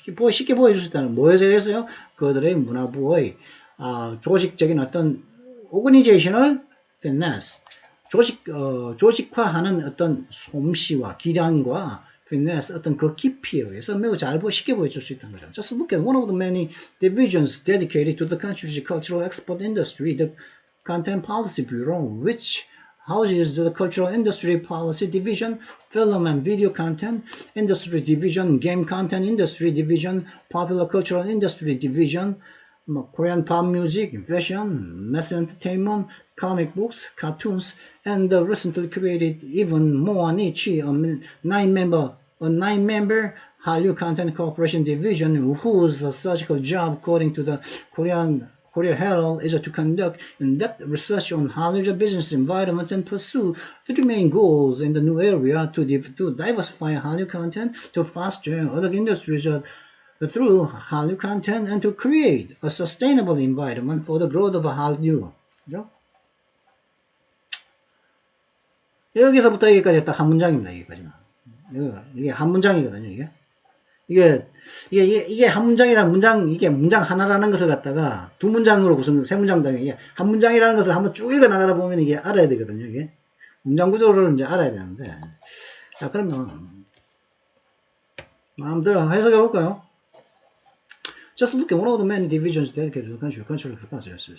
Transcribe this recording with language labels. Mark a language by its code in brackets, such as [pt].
[ko] 쉽게 보여줄 수 있다는 뭐에서 해서요? 그들의 문화부의 조직적인 어떤 [en] organizational finesse, [ko] 조직화하는 어떤 솜씨와 기량과 finesse, 어떤 그 깊이에 의해서 매우 잘 쉽게 보여줄 수 있다는 거죠. [en] Just look at one of the many divisions dedicated to the country's cultural export industry, the Content Policy Bureau, which houses the Cultural Industry Policy Division, Film and Video Content Industry Division, Game Content Industry Division, Popular Cultural Industry Division, Korean pop music, fashion, mass entertainment, comic books, cartoons, and the recently created even more niche, a nine-member Hallyu Content Corporation Division, whose surgical job, according to the Korea Herald, is to conduct in-depth research on Hallyu business environments and pursue three main goals in the new area: to diversify Hallyu content, to foster other industries through Hallyu content, and to create a sustainable environment for the growth of Hallyu. [ko] 그죠? 여기서부터 여기까지 딱 한 문장입니다. 여기까지만. 이게 한 문장이거든요. 이게 한 문장이란 이게 문장 하나라는 것을 갖다가 두 문장으로 구성, 세 문장 단위, 이게 한 문장이라는 것을 한번 쭉 읽어 나가다 보면 이게 알아야 되거든요. 이게 문장 구조를 이제 알아야 되는데. 자, 그러면 마음대로 해석해 볼까요? [en] Just look at one of the many divisions dedicated to the cultural expansion.